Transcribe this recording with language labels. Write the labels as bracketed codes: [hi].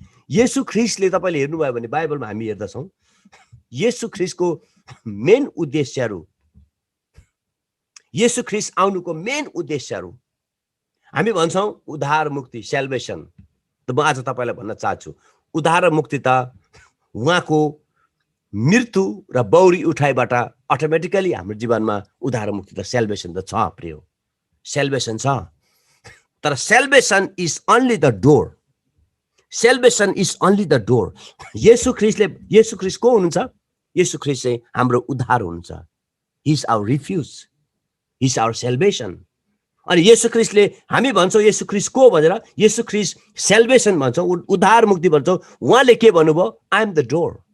[ne] येशू ख्रीष्टले तपाईँले हेर्नुभयो भने बाइबलमा हामी हेर्दछौँ, येशू ख्रीष्टको मेन उद्देश्यहरू, येशू ख्रीष्ट आउनुको मेन उद्देश्यहरू हामी भन्छौँ उद्धार मुक्ति, सेल्भेसन। त म आज तपाईँलाई भन्न चाहन्छु, उद्धार मुक्ति त उहाँको मृत्यु र बौरी उठाइबाट अटोमेटिकली हाम्रो जीवनमा उद्धार मुक्ति त सेल्भेसन त छ। प्रिय, सेल्भेसन छ। [en] तर salvation is only the door. Salvation is only the door. [ne] येशू ख्रीष्ट को हुनुहुन्छ? येशू ख्रीष्ट चाहिँ हाम्रो उद्धार हुनुहुन्छ। [en] He is our refuge, he is our salvation. [ne] अनि येशू ख्रीष्टले हामी भन्छौँ येशू ख्रीष्ट को भनेर, येशू ख्रीष्ट सेल्भेसन भन्छौँ, उद्धार मुक्ति भन्छौँ। उहाँले के भन्नुभयो? [en] I am the door.